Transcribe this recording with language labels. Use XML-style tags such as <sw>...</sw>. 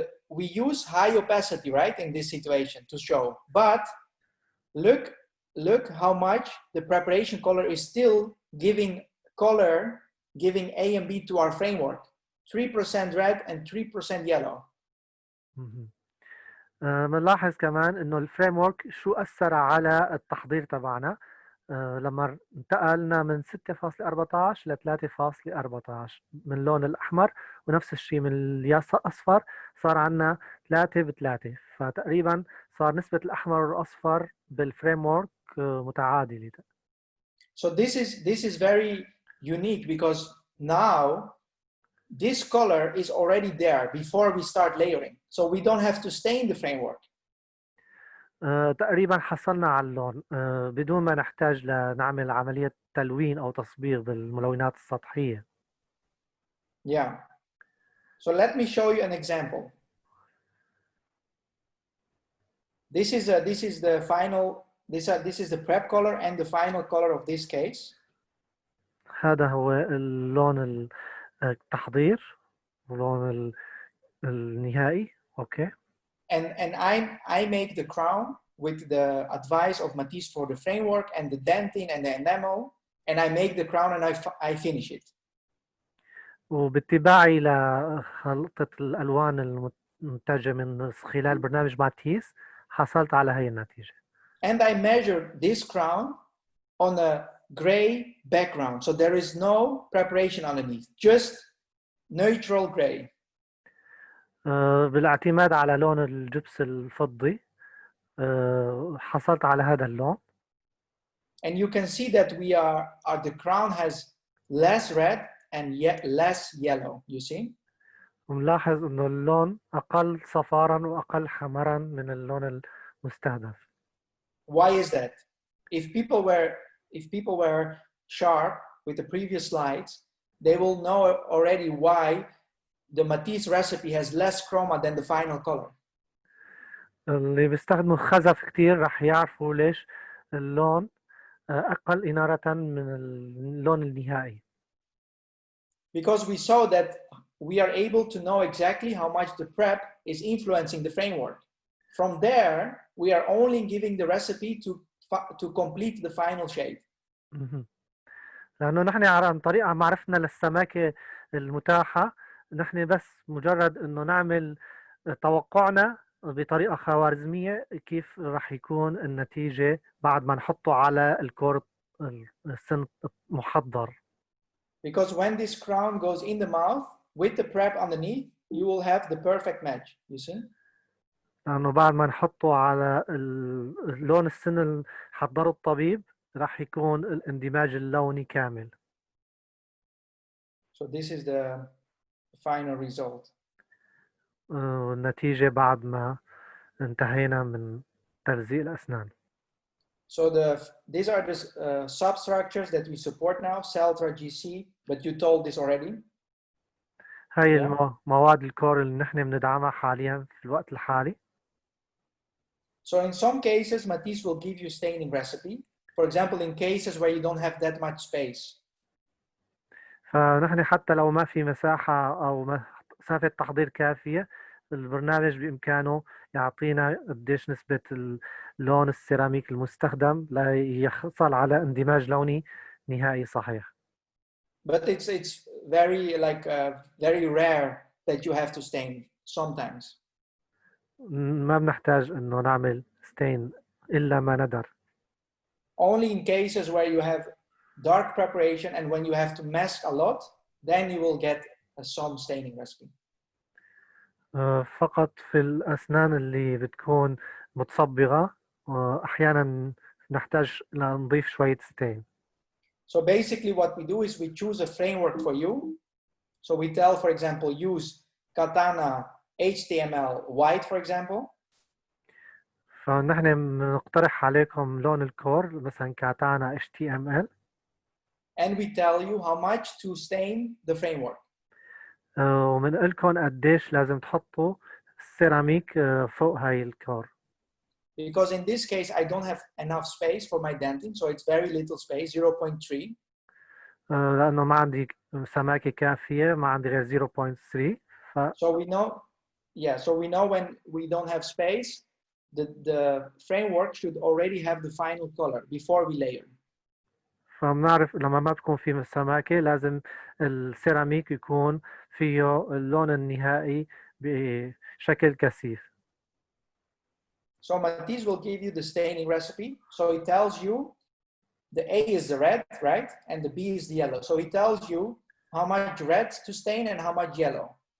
<en>We use high opacity, right, in this situation to show. But look how much the preparation color is still giving color, giving A and B to our framework. 3% red and 3% yellow.</en> <ar>بنلاحظ كمان انه الفريم ورك شو اثر على التحضير تبعنا لما انتقلنا من 6.14 ل 3.14 من اللون الاحمر، ونفس الشيء من الاصفر صار عندنا 3 ب3، فتقريبا صار نسبة الاحمر والاصفر بالفريم ورك متعادلة.</ar> <en>So this is very unique because now this color is already there before we start layering. So we don't have to stain the framework.</en> <ar>تقريبا حصلنا على اللون بدون ما نحتاج لنعمل عملية تلوين أو تصبيغ بالملونات السطحية.</ar> <en>Yeah. So let me show you an example. This is the final. This is the prep color and the final color of this case.</en> <ar>هذا هو اللون التحضير واللون النهائي.</ar> <en>Okay. And I make the crown with the advice of Matisse for the framework and the denting and the enamel, and I make the crown and I finish it.</en> <ar>وباتباعي لخلطة الالوان المنتجة من خلال برنامج ماتيس حصلت على هي النتيجة.</ar> <en>And I measured this crown on a gray background. So there is no preparation underneath, just neutral gray.</en> <ar>بالاعتماد على لون الجبس الفضي حصلت على هذا اللون.</ar> <en>And you can see that the crown has less red and yet less yellow, you see?</en> <ar>ونلاحظ انه اللون اقل صفارا واقل حمرا من اللون المستهدف.</ar> <en>Why is that? If people were sharp with the previous slides, they will know already why the matisse recipe has less chroma than the final color.</en> <ar>اللي بيستخدموا الخزف كتير رح يعرفوا ليش اللون أقل إنارة من اللون النهائي.</ar> <en>Because we saw that we are able to know exactly how much the prep is influencing the framework. From there, we are only giving the recipe to complete the final shade.</en> <ar>لأنه نحن عن طريق معرفتنا للسماكة المتاحة نحن بس مجرد إنه نعمل توقعنا بطريقة خوارزمية كيف راح يكون النتيجة بعد ما نحطه على الكور السن محضر.</ar> <en>Because when this crown goes in the mouth with the prep underneath, you will have the perfect match, you see?</en> <ar>لأنه بعد ما نحطه على اللون السن اللي حضره الطبيب راح يكون الاندماج اللوني كامل.</ar> <en>So this is the final result.</en> <ar>النتيجة بعد ما انتهينا من تلزيق الأسنان.</ar> <en>So these are the substructures that we support now, Celtra GC, but you told this already.</en> <ar>هاي المواد الكور اللي نحن بندعمها حاليا في الوقت الحالي.</ar> <en>So in some cases, Matisse will give you staining recipe. For example, in cases where you don't have that much space.</en> <ar>فنحن حتى لو ما في مساحة أو مسافة تحضير كافية البرنامج بإمكانه يعطينا قديش نسبة اللون السيراميك المستخدم ليحصل على اندماج لوني نهائي صحيح.</ar> <en>But it's very very rare that you have to stain sometimes.</en> <ar>ما بنحتاج إنه نعمل ستين إلا ما ندر.</ar> <en>Only in cases where you have dark preparation and when you have to mask a lot, then you will get some staining recipe.</en> <ar>فقط في الأسنان اللي بتكون متصبغة أحيانا نحتاج نضيف شوية ستين.</ar> <en>So basically what we do is we choose a framework for you. So we tell, for example, use Katana HTML white, for example.</en> <ar>فنحن بنقترح عليكم لون الكور مثلا كاتانا HTML.</ar> <en>And we tell you how much to stain the framework.</en> <ar>ومنقول لكم قديش لازم تحطوا السيراميك فوق هاي الكور.</ar> <en>Because in this case I don't have enough space for my dentin, so it's very little space, 0.3.</en> <ar>لأنه ما عندي سماكة كافية، ما عندي غير 0.3.</ar> <en>So we know when we don't have space, the framework should already have the final color before we layer.</en> <ar>فبنعرف لما ما بتكون في سماكة لازم السيراميك يكون فيه اللون النهائي بشكل كثيف.</ar> <en>So Matisse will give you the staining recipe. So it tells you the A is the red, right? And the B is the yellow. So he tells you how much red to stain and how much yellow.</en>